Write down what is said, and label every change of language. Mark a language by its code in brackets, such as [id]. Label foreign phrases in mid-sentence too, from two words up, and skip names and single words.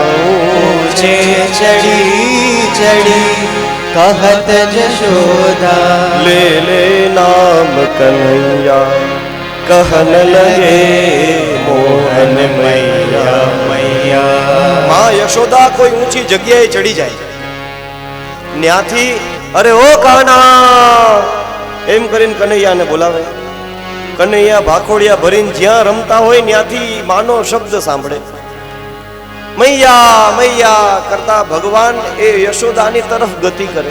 [bra] ऊंचे चढ़ी चढ़ी कहत जशोदा, ले ले नाम कन्हैया, कहन लगे मोहन मैया मैया। [gu] मां યશોદા કોઈ ઊંચી જગ્યાએ ચડી જાય, ન્યાથી અરે ઓ કાના એમ કરીને કનૈયાને બોલાવે. કનૈયા ભાખોડિયા ભરીને જ્યાં રમતા હોય ત્યાંથી માનો શબ્દ સાંભળે. મૈયા મૈયા કરતા ભગવાન એ યશોદાની તરફ ગતિ કરે.